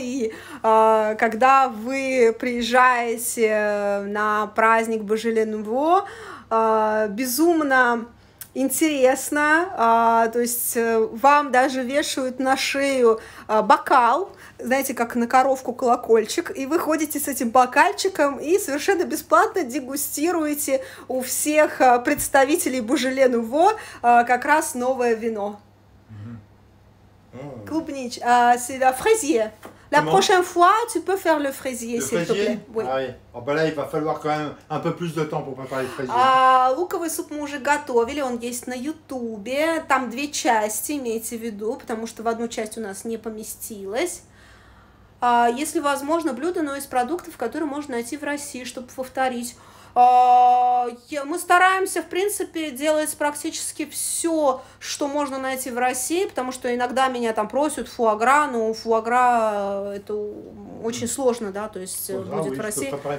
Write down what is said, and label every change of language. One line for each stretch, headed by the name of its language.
Russian: И когда вы приезжаете на праздник Beaujolais Nouveau, безумно интересно, то есть вам даже вешают на шею бокал, знаете, как на коровку колокольчик, и вы ходите с этим бокальчиком и совершенно бесплатно дегустируете у всех представителей Beaujolais Nouveau как раз новое вино. Клубничное, фрезье.
French: La prochaine fois, tu peux faire le fraisier, s'il te plaît. Oui. Ah oui. Oh, bah là, il va falloir quand même un peu plus de temps pour préparer le fraisier.
Russian: Луковый суп мы уже готовили, он есть на Ютубе. Там 2 части, имейте в виду, потому что в одну часть у нас не поместилось. Если возможно, блюдо, но из продуктов, которые можно найти в России, чтобы повторить. Мы стараемся, в принципе, делать практически все, что можно найти в России, потому что иногда меня там просят фуагра, но фуагра это очень сложно, да, то есть будет в России.